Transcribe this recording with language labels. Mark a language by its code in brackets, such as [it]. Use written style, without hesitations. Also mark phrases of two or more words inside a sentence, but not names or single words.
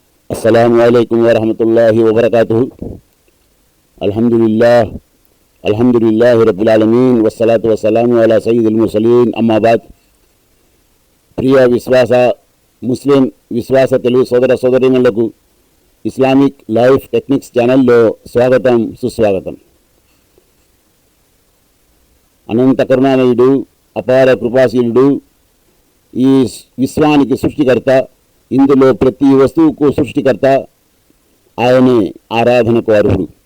[ar] السلام عليكم ورحمة الله وبركاته الحمد لله رب العالمين والصلاة والسلام على سيد المرسلين أما بعد. [te] ప్రియ ముస్లిం విశ్వాస తెలుగు సోదర సోదరీమణులకు ఇస్లామిక్ లైఫ్ టెక్నిక్స్ ఛానల్లో స్వాగతం, సుస్వాగతం. అనంత కరుణామయుడు, అపార కృపాశీలుడు, ఈ విశ్వానికి సృష్టికర్త, ఇందులో ప్రతి వస్తువుకు సృష్టికర్త, ఆయనే ఆరాధనకు అర్హుడు.